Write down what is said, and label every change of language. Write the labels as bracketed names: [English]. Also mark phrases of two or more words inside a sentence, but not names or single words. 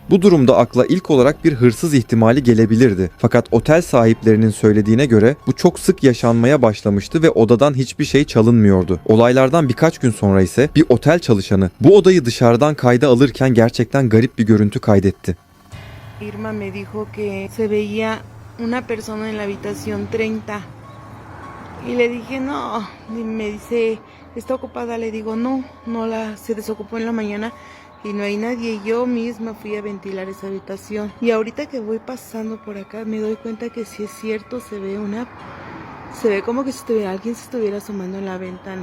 [Turkish] Bu durumda akla ilk olarak bir hırsız ihtimali gelebilirdi. Fakat otel sahiplerinin söylediğine göre bu çok sık yaşanmaya başlamıştı ve odadan hiçbir şey çalınmıyordu. Olaylardan birkaç gün sonra ise bir otel çalışanı bu odayı dışarıdan kayda alırken gerçekten garip bir görüntü kaydetti. [Spanish] Irma me dijo que se veía una persona en la habitación 30 y le dije no, y me dice está ocupada, le digo no se desocupó en la mañana y no hay nadie. Yo misma fui a ventilar esa habitación y ahorita que voy pasando por acá me doy cuenta que sí es cierto, se ve como que si alguien se estuviera asomando en la ventana.